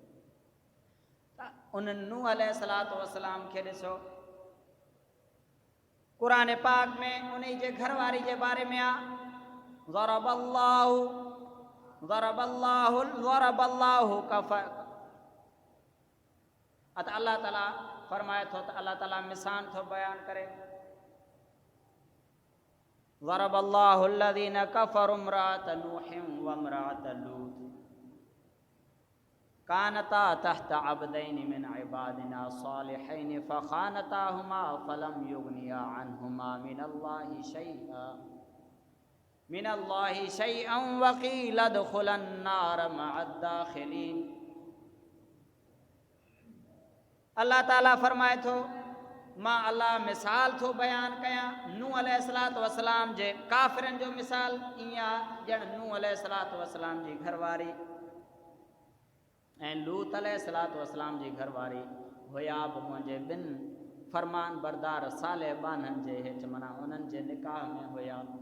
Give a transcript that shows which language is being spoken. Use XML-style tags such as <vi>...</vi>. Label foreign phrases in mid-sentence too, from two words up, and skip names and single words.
<sd>उन नूह</sd> <ar>عليه الصلاة والسلام</ar> <sd>खे ॾिसो, क़ुरान पाक में उन जे घरवारी जे बारे में आहे ज़रबल्लाहु त अल्लाह ताला फरमाए थो, त अल्लाह ताला मिसाल थो बयान करे,</sd> <ar>ضرب الله الذين كفروا امرأت نوح وامرأت لوط كانتا تحت عبدين من عبادنا صالحين فخانتاهما فلم يغنيا عنهما من الله شيئا وقيل ادخلا النار مع الداخلين.</ar> <sd>अल्लाह ताला फरमाए थो, मां अल्लाह मिसाल थो बयान कयां नूह</sd> <ar>عليه الصلاة والسلام</ar> <sd>जे काफ़िरनि जो मिसाल ईअं ॼण नूह</sd> <ar>عليه الصلاة والسلام</ar> <sd>जी घरवारी ऐं लूत</sd> <ar>عليه الصلاة والسلام</ar> <sd>जी घरवारी हुया बि मुंहिंजे ॿिनि फरमान बरदार साले बाननि जे हेठि, माना उन्हनि जे निकाह में हुया।</sd>